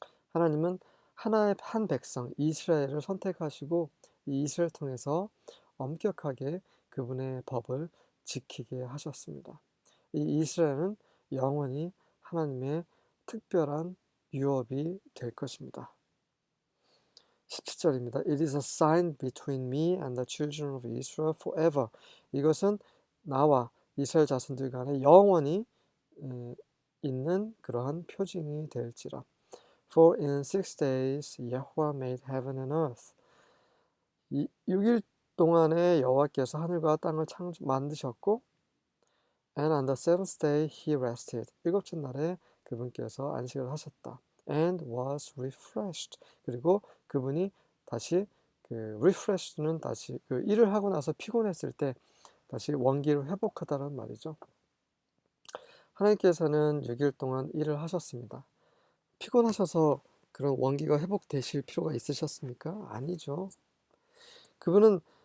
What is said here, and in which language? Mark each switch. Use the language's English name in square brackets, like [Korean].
[Korean] 하나님은 하나의 한 백성 이스라엘을 선택하시고 이 이스라엘 통해서 엄격하게 그분의 법을 지키게 하셨습니다. 이 이스라엘은 영원히 하나님의 특별한 유업이 될 것입니다. 17절입니다. [English] It is a sign between me and the children of Israel forever. [Korean] 이것은 나와 이스라엘 자손들 간에 영원히 있는 그러한 표징이 될지라. [English] For in 6 days Yahweh made heaven and earth. [Korean] 6일 동안에 여호와께서 하늘과 땅을 만드셨고 [English] And on the seventh day he rested. [Korean] 일곱째 날에 그분께서 안식을 하셨다. [English] And was refreshed. [Korean] 그리고 그분이 다시 refresh는 다시 일을 하고 나서 피곤했을 때 다시 원기를 회복하다는 말이죠. 하나님께서는 6일 동안 일을 하셨습니다. 피곤하셔서 그런 원기가 회복되실 필요가 있으셨습니까? 아니죠. 그분은